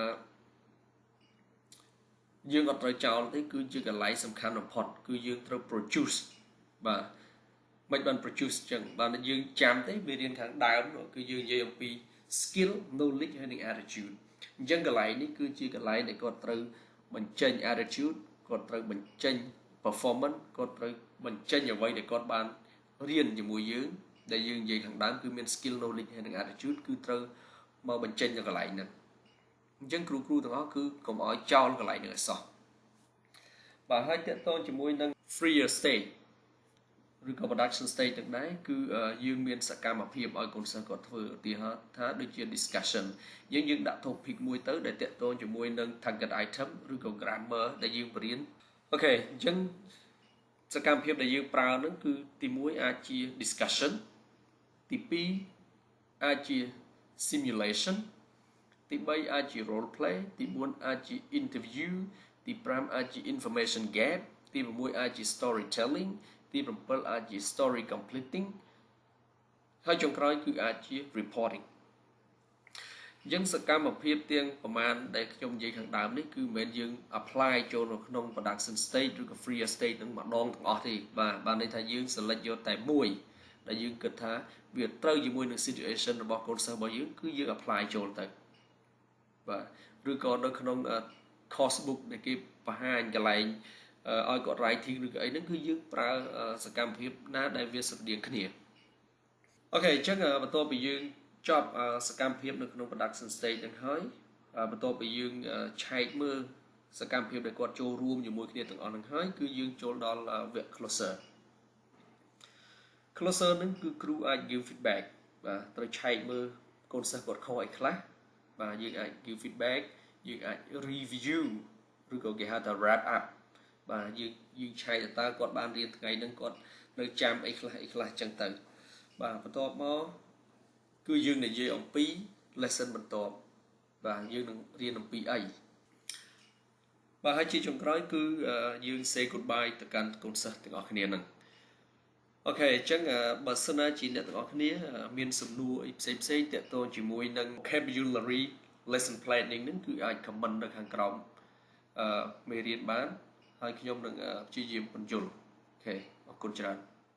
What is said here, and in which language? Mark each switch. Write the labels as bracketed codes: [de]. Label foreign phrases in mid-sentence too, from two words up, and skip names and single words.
[km] យើងអត់ត្រូវចោលទេគឺជាកន្លែងសំខាន់បំផុតគឺយើងត្រូវ produce បាទមិនបាន produce ចឹងបាទយើងចាំទេមេរៀនខាងដើមគឺយើងនិយាយអំពី [en] skill knowledge [km] ហើយនិង attitude អញ្ចឹងកន្លែងនេះគឺជាកន្លែងដែលគាត់ត្រូវបញ្ចេញ attitude គាត់ត្រូវបញ្ចេញ performance គាត់ត្រូវបញ្ចេញអ្វីដែលគាត់បានរៀនជាមួយយើងដែលយើងនិយាយខាងដើមគឺមាន [en] skill knowledge [km] ហើយនិង attitude គឺត្រូវមកបញ្ចេញនៅកន្លែង ហ្នឹងអញ្ចឹងគ្រូទាំងអស់គឺកុំឲ្យចោលកន្លែងនេះឲ្យសោះបាទហើយតកតងជាមួយនឹង [en] freer state [km] ឬក៏ [en] production state [km] ទាំងដែរគឺយើងមានសកម្មភាពឲ្យកូនសិស្សគាត់ធ្វើឧទាហរណ៍ថាដូចជា discussion យើងដាក់ topic មួយទៅដែលតកតងជាមួយនឹង [en] target item [km] ឬក៏ grammar ដែល យើងបរៀនអូខេអញ្ចឹងសកម្មភាពដែលយើងប្រើហ្នឹងគឺទី1អាចជា discussion ទី2អាចជា simulation ទី3អាចជា role play ទី4អាចជា interview ទី5អាចជា information gap ទី6អាចជា storytelling ទី7អាច ជា [en] story completing [km] ហើយចុងក្រោយគឺអាចជា reporting អញ្ចឹងសកម្មភាពទាំងប្រមាណដែលខ្ញុំនិយាយខាងដើមនេះគឺមិនមែនយើង apply ចូលនៅក្នុង [en] production stage [km] ឬក៏ [en] free stage [km] នឹងម្ដងទាំងអស់ទេបាទបានន័យថាយើង select យកតែមួយដែលយើងគិតថាវាត្រូវជាមួយនឹង situation របស់កូនសិស្សរបស់យើងគឺយើង apply ចូលទៅបាទឬក៏នៅក្នុង [en] course book [km] ដែលគេបង្ហាញកន្លែងឲ្យគាត់ writing ឬក៏អីហ្នឹងគឺយើងប្រើសកម្មភាពណាដែលវាស្រដៀងគ្នាអូខេអញ្ចឹងបន្ទាប់ពីយើងចប់សកម្មភាពនៅក្នុង [en] production stage [km] ហ្នឹងហើយបន្ទាប់ពីយើងឆែកមើលសកម្មភាពដែលគាត់ចូលរួមជាមួយគ្នាទាំងអស់ហ្នឹងហើយគឺយើងចូលដល់វគ្គ closer ហ្នឹងគឺគ្រូអាច [en] give feedback [km] បាទត្រូវឆែកមើលកូនសិស្សគាត់ខុសអីខ្លះបាទយើងអាច [en] give feedback [km] យើងអាច review ឬក៏ គេហៅថា [en] wrap up [km] បាទយើងឆែកតើគាត់បានរៀនថ្ងៃហ្នឹងគាត់នៅចាំអីខ្លះចឹងទៅបាទ បន្ទាប់មកគឺយើងនិយាយអំពី lesson បន្ទាប់បាទយើងនឹងរៀនអំពីអីបាទហើយជាចុងក្រោយគឺយើង [en] say goodbye [km] ទៅកាន់កូនសិស្សទាំងអស់គ្នាហ្នឹងអូខេអញ្ចឹងបើសិនណាជាអ្នកទាំងអស់គ្នាមានសំណួរអីផ្សេងតាក់ទងជាមួយនឹង [en] vocabulary lesson planning [km] ហ្នឹងគឺអាច comment នៅខាងក្រោមមេរៀនបានហើយខ្ញុំនឹងព្យាយាមបញ្យល់អូខេអរគុណច្រើន